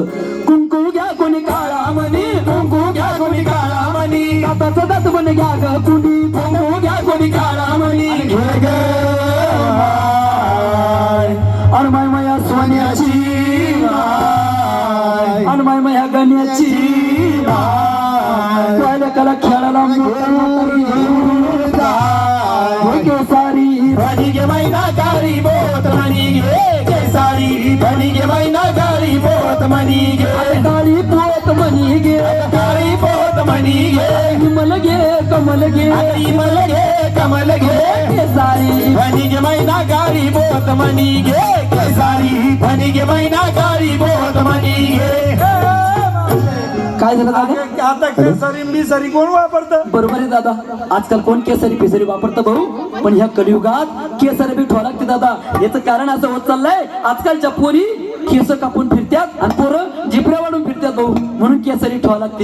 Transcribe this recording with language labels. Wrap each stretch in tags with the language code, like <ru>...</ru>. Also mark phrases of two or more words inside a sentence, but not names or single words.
<mr>कुंकू घ्या कोणी काळा मनी, कुंकू घ्या कोणी काळा मनी, दाताचा दात म्हणे घ्या ग कुणी, कुंकू घ्या कोणी काळा मनी. घे ग अनमाय माया सोन्याची माय, अनमाय माया गण्याची माय, कला खेळाला केसारी भणी गे मैना कारी बोत मनी गे, केसारी भणी गे मैना कारी बोत मनी गे, काळी पोत मनी गे, काळी पोत मनी गे, विमल गे कमल गे, विमल गे कमल गे, केसारी भणी गे मैना कारी बोत मनी गे, केसारी भणी गे मैना कारी बोत मनी गे. काय झालं दादा? आता केसरी बिसरी कोण वापरतं? बरोबर आहे दादा, आजकाल कोण केसरी पेसरी वापरतं भाऊ, पण ह्या कलियुगात केसरी बी ठेवा लागते दादा. याचं कारण असं होत चाललंय, आजकालच्या पोरी केस कापून फिरत्यात आणि पोरं जिपऱ्या वाढून फिरतात भाऊ, म्हणून केसरी ठेवा लागते.</mr>